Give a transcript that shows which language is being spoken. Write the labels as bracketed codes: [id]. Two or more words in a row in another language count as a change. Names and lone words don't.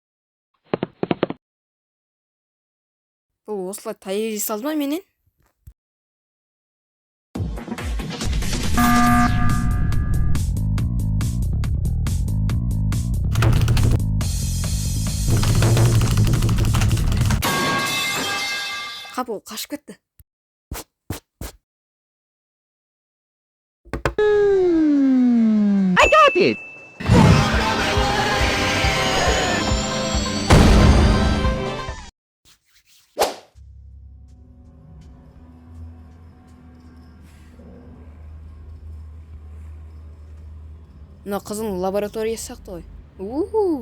[kk] Бұл осылай таяқ салды ма менен? Қап, ол қашып кетті. [en] I got it. [kk] Мына қызың лабораториясы сияқты ғой.